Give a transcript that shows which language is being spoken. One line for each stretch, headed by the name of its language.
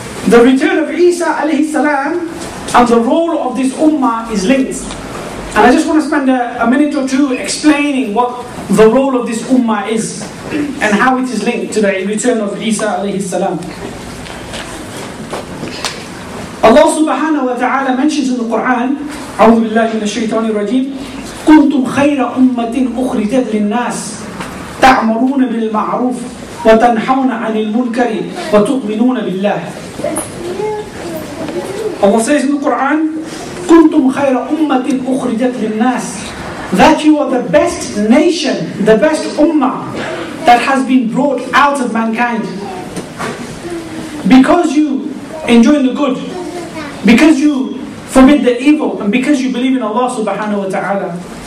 English: The return of Isa alayhi salam and the role of this ummah is linked. And I just want to spend a minute or two explaining what the role of this ummah is and how it is linked to the return of Isa alayhi salam. Allah subhanahu wa ta'ala mentions in the Quran,
Arabic: أعوذ بالله من الشيطان الرجيم, كنتم خير أمة أخرجت للناس تأمرون بالمعروف وتنحون عن المنكر وتؤمنون بالله.
English: Allah says in the Quran,
Arabic: كنتم خير أمة أخرجت للناس,
English: that you are the best nation, the best ummah that has been brought out of mankind. Because you enjoy the good, because you forbid the evil, and because you believe in Allah subhanahu wa ta'ala.